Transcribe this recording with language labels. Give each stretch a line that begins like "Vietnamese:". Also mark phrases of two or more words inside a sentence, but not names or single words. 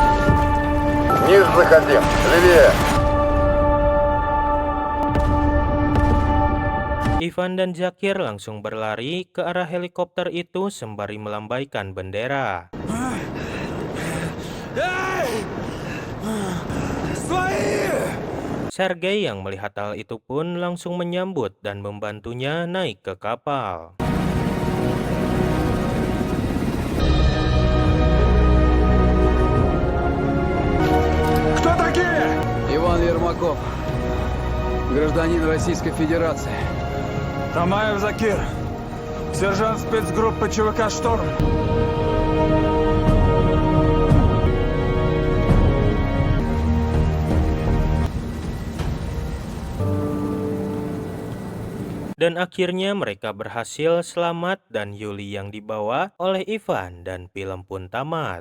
Russian: Ниже заходи, левее.
Indonesian: Ivan dan Zakir langsung berlari ke arah helikopter itu sembari melambaikan bendera. Sergei yang melihat hal itu pun langsung menyambut dan membantunya naik ke kapal.
Russian: Кто такие? Иван Ермаков, гражданин Российской Федерации. Тамаев Закир, сержант спецгруппы ЧВК «Шторм».
Indonesian: Dan akhirnya mereka berhasil selamat dan Yuli yang dibawa oleh Ivan dan film pun tamat.